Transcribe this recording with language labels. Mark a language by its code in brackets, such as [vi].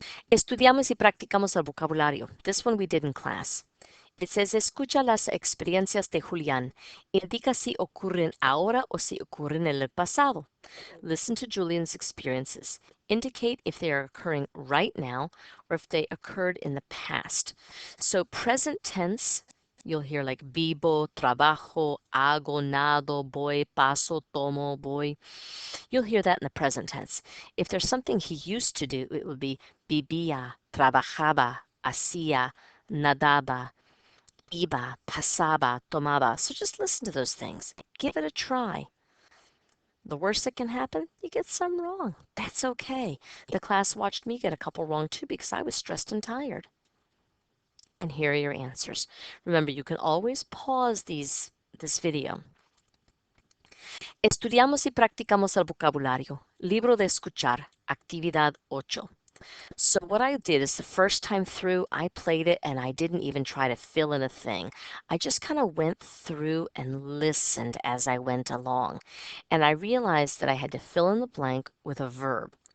[es] Estudiamos y practicamos el vocabulario. [en] This one we did in class. It says, [es] escucha las experiencias de Julián. Indica si ocurren ahora o si ocurren en el pasado. [en] Listen to Julian's experiences. Indicate if they are occurring right now or if they occurred in the past. So present tense, you'll hear like [es] vivo, trabajo, hago, nado, voy, paso, tomo, voy. [en] You'll hear that in the present tense. If there's something he used to do, it would be [es] vivía, trabajaba, hacía, nadaba, iba, pasaba, tomaba. [en] So just listen to those things. Give it a try. The worst that can happen, you get some wrong. That's okay. The class watched me get a couple wrong too because I was stressed and tired. And here are your answers. Remember, you can always pause this video. [es] Estudiamos y practicamos el vocabulario. Libro de escuchar. Actividad 8. [en] So what I did is the first time through, I played it and I didn't even try to fill in a thing. I just kind of went through and listened as I went along. And I realized that I had to fill in the blank with a verb.